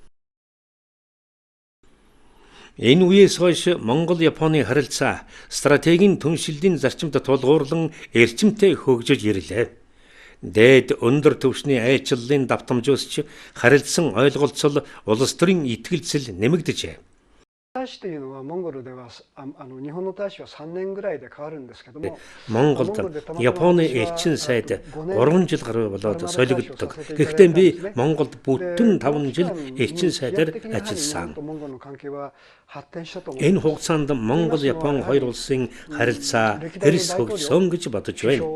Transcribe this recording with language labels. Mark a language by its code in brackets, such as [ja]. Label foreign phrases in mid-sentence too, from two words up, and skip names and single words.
[mn] Энэ үеэс хойш Монгол-Японы харилцаа стратегийн түншлэлийн зарчимд тулгуурлан эрчимтэй хөгжиж ирлээ. Дээд өндөр түвшний айлчлалын давтамжуулж харилцан ойлголцол улс төрийн итгэлцэл нэмэгдэжээ. [ja] 大使というのはモンゴルでは日本の大使は3年ぐらいで変わるんですけども [mn] Монголд Японы элчин сайд 3 жил гаруй болоод солигддог. Гэхдээ би Монголд бүтэн 5 жил элчин сайдаар ажилласан. Энэ хугацаанд Монгол-Япон хоёр улсын харилцаа эрс хөгжсөн гэж бодож байна.